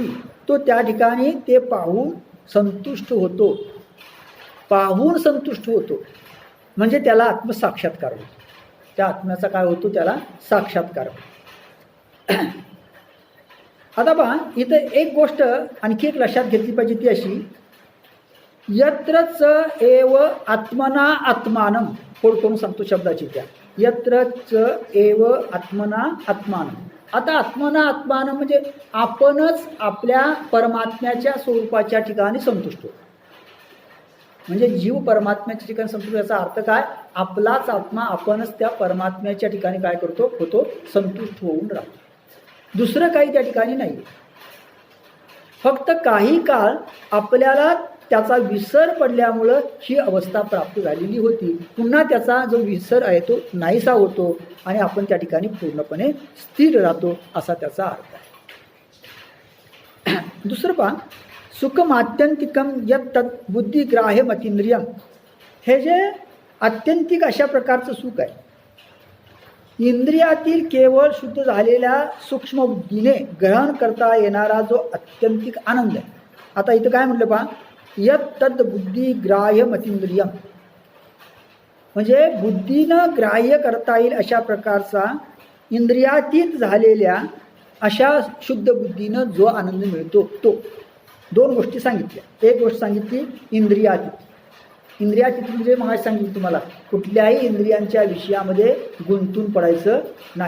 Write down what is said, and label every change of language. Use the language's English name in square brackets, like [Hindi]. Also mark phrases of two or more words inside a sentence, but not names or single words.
[Marathi] तो त्या ठिकाणी ते पाहून संतुष्ट होतो, पाहून संतुष्ट होतो, म्हणजे त्याला आत्मसाक्षात्कार होतो. त्या आत्म्याचा काय होतो, त्याला साक्षात्कार होतो. आता पहा, इथं एक गोष्ट आणखी एक लक्षात घेतली पाहिजे, ती अशी, [Sanskrit] यत्रच एव आत्मना आत्मानं. [Marathi] फोड करून सांगतो शब्दाची, त्या [Sanskrit] यत्रच एव आत्मना आत्मानं. [Marathi] आता [Sanskrit] आत्मना आत्मानं [Marathi] म्हणजे आपणच आपल्या परमात्म्याच्या स्वरूपाच्या ठिकाणी संतुष्ट होतो. म्हणजे जीव परमात्म्याच्या ठिकाणी संतुष्ट, याचा अर्थ काय, आपलाच आत्मा आपणच त्या परमात्म्याच्या ठिकाणी काय करतो, होतो, संतुष्ट होऊन राहतो. दुसरं काही त्या ठिकाणी नाही. फक्त काही काळ आपल्याला त्याचा विसर पडल्यामुळं ही अवस्था प्राप्त झालेली होती. पुन्हा त्याचा जो विसर आहे तो नाहीसा होतो आणि आपण त्या ठिकाणी पूर्णपणे स्थिर राहतो, असा त्याचा अर्थ आहे. दुसरं पहा, [Sanskrit] सुखम आत्यंतिकम यत् तत् बुद्धिग्राह्यमतींद्रियम. [Marathi] हे जे आत्यंतिक अशा प्रकारचं सुख आहे, इंद्रियातील केवळ शुद्ध झालेल्या सूक्ष्म बुद्धीने ग्रहण करता येणारा जो आत्यंतिक आनंद आहे. आता इथं काय म्हटलं पहा, [Sanskrit] यत् तद् बुद्धिग्राह्यमतींद्रियम, [Marathi] म्हणजे बुद्धीनं ग्राह्य करता येईल अशा प्रकारचा इंद्रियातीत झालेल्या अशा शुद्ध बुद्धीनं जो आनंद मिळतो तो. 2 गोष्टी सांगितल्या. एक गोष्ट सांगितली इंद्रियातीत. इंद्रियातीत म्हणजे मग सांगितलं तुम्हाला, कुठल्याही इंद्रियांच्या विषयामध्ये गुंतून पडायचं नाही.